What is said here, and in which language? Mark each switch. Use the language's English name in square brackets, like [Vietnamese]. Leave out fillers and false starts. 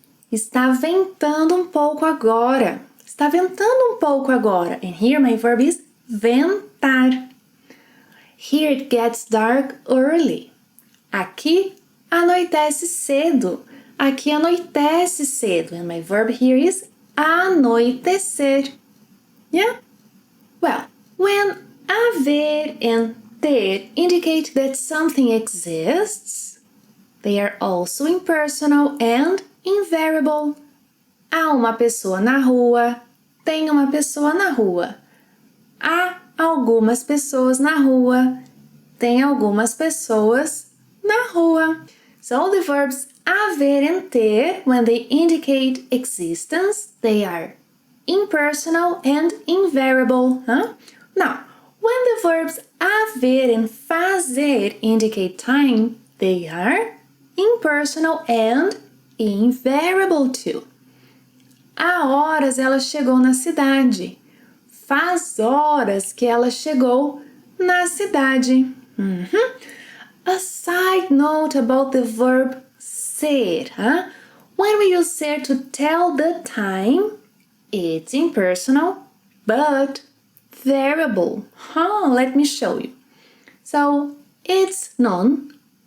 [Portuguese] Está ventando um pouco agora. Está ventando um pouco agora. [English] And here my verb is ventar. Here it gets dark early. [Portuguese] Aqui anoitece cedo. Aqui anoitece cedo. [English] And my verb here is anoitecer. Yeah? Well, when haver and ter indicate that something exists, they are also impersonal and invariable. [Portuguese] Há uma pessoa na rua. Tem uma pessoa na rua. Há algumas pessoas na rua. Tem algumas pessoas na rua. [English] So the verbs haver and ter, when they indicate existence, they are impersonal and invariable. Now, when the verbs haver and fazer indicate time, they are impersonal and invariable too. [Portuguese] Há horas ela chegou na cidade. Faz horas que ela chegou na cidade. [English] A side note about the verb ser. When we use ser to tell the time, it's impersonal but variable. Let me show you. So, it's noon.